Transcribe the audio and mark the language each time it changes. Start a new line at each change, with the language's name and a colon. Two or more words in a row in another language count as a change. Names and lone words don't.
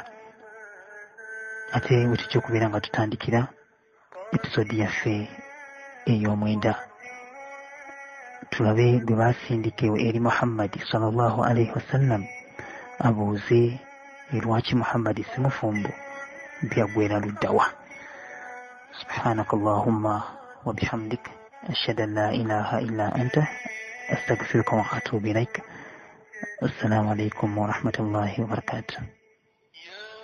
Ganda: Ate bwe tutya okubeera nga tutandikira episodi yaffe ey'omwenda, tulabe gwe baasindika eri Muhammad
Arabic: صلى الله عليه وسلم
Ganda: abuuze lwaki Muhammad si mufumbo byaggweera luddawa.
Arabic: سبحانك اللهم وبحمدك أشهد أن لا إله إلا أنت أستغفرك وأتوب إليك. السلام عليكم ورحمة الله وبركاته.